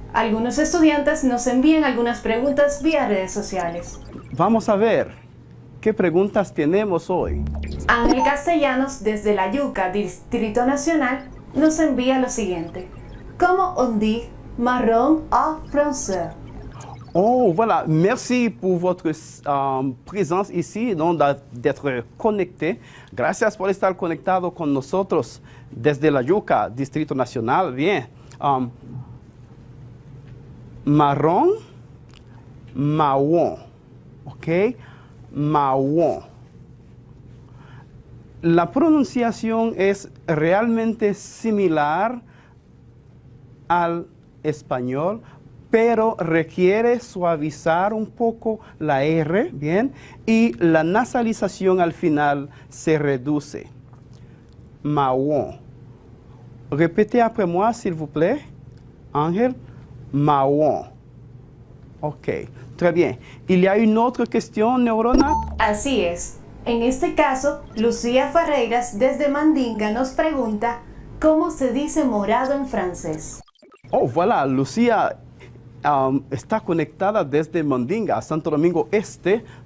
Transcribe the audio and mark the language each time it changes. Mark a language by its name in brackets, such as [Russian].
[Spanish] Algunos estudiantes nos envían algunas preguntas vía redes sociales. Vamos a ver, ¿qué preguntas tenemos hoy? Ángel Castellanos, desde La Yuca, Distrito Nacional, nos envía lo siguiente. ¿Cómo [French] on dit marron en français? Oh, voilà. Merci pour votre présence ici, donc d'être connecté. [Spanish] Gracias por estar conectado con nosotros desde La Yuca, Distrito Nacional. Bien. Marrón, marrón. ¿Ok? Marrón. La pronunciación es realmente similar al español, pero requiere suavizar un poco la R, ¿bien? Y la nasalización al final se reduce. Marrón. [French] Répétez après moi, s'il vous plaît. Ángel. Marrón. Ok, très bien. Il y a une autre question, Neurona? [Spanish] Así es. En este caso, Lucía Ferreiras, desde Mandinga, nos pregunta ¿cómo se dice morado en francés? Oh, voilà, Lucía está conectada desde Mandinga, Santo Domingo Este.